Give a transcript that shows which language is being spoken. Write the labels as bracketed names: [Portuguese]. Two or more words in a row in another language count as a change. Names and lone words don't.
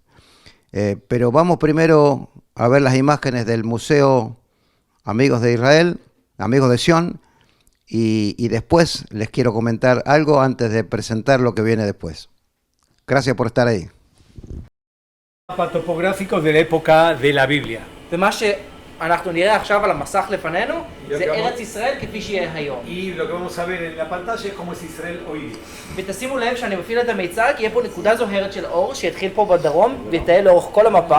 [Spanish] Pero vamos primero a ver las imágenes del Museo Amigos de Israel, Amigos de Sion, y después les quiero comentar algo antes de presentar lo que viene después. Gracias por estar ahí. Mapa topográfico de la época de la Biblia. [Hebrew] ומה שאנחנו נראה עכשיו על המסך לפנינו זה ארץ ישראל כפי שיהיה היום. [Spanish] Y lo que vamos a ver en la pantalla es cómo es Israel hoy. [Hebrew] ותשימו לב שאני מפעיל את המיצג, יהיה פה נקודה זוהרת של אור שיתחיל פה בדרום ויטייל לאורך כל המפה.